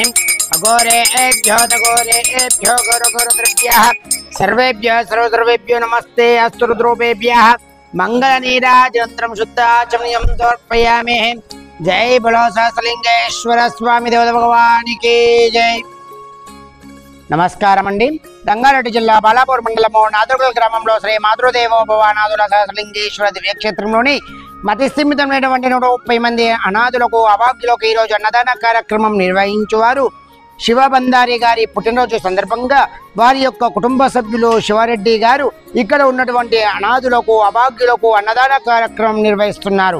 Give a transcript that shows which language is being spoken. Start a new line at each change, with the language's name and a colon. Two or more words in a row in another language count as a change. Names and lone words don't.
Sanskrit: अघोरेभ्यो तघोरेभ्यो घोरघोरद्रव्यः सर्वेभ्यः सर्वसर्वेभ्यो नमस्ते अस्तु रुद्रोपेभ्यः मङ्गलनीराजनन्तरं शुद्धाचमनीयं समर्पयामि।
Hindi: जय बोलो सहस्रलिंगेश्वर स्वामी देवता भगवान की जय।
Telugu: నమస్కారం అండి। రంగారెడ్డి జిల్లా బాలాపూర్ మండలంలో నాదుర్గల్ గ్రామంలో శ్రీ మాతృదేవోభవ అనాథుల సహస్రలింగేశ్వర దివ్యక్షేత్రంలోని మతి స్థిమితమైనటువంటి 130 మంది అనాథులకు అభాగ్యులకు ఈరోజు అన్నదాన కార్యక్రమం నిర్వహించువారు శివబంధారి గారి పుట్టినరోజు సందర్భంగా వారి యొక్క కుటుంబ సభ్యులు శివారెడ్డి గారు ఇక్కడ ఉన్నటువంటి అనాథులకు అభాగ్యులకు అన్నదాన కార్యక్రమం నిర్వహిస్తున్నారు।